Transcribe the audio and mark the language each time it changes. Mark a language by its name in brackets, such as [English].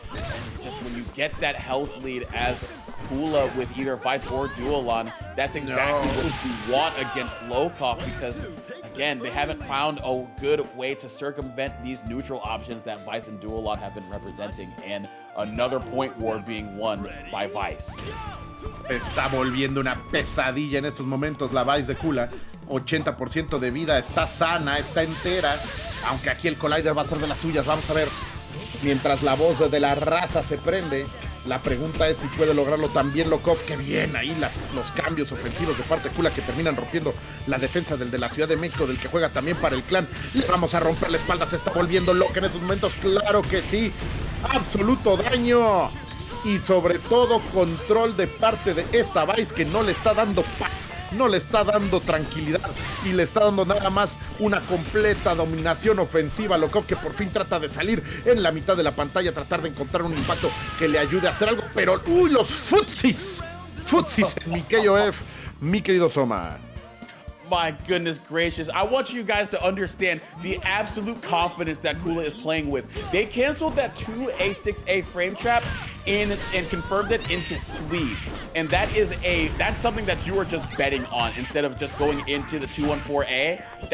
[English] And just when you get that health lead as Kula with either Vice or Duolon, that's exactly what you want against Lokof, because again, they haven't found a good way to circumvent these neutral options that Vice and Duolon have been representing, and another point war being won by Vice. [Spanish] Está volviendo una pesadilla en estos momentos la Vice de Kula. 80% de vida, está sana, está entera, aunque aquí el Collider va a ser de las suyas. Vamos a ver, mientras la voz de la raza se prende. La pregunta es si puede lograrlo también Lokof. Que bien ahí los cambios ofensivos de parte de Kula, que terminan rompiendo la defensa del de la Ciudad de México, del que juega también para el clan. Le vamos a romper la espalda, se está volviendo loca en estos momentos. Claro que sí, absoluto daño. Y sobre todo control de parte de esta Vice, que no le está dando paz, no le está dando tranquilidad, y le está dando nada más una completa dominación ofensiva a Lokof, que por fin trata de salir en la mitad de la pantalla, tratar de encontrar un impacto que le ayude a hacer algo. Pero ¡uy, los futsis en mi KOF, mi querido Soma! [English] My goodness gracious. I want you guys to understand the absolute confidence that Kula is playing with. They canceled that 2A6A frame trap and confirmed it into sleeve. And that's something that you are just betting on instead of just going into the 214A.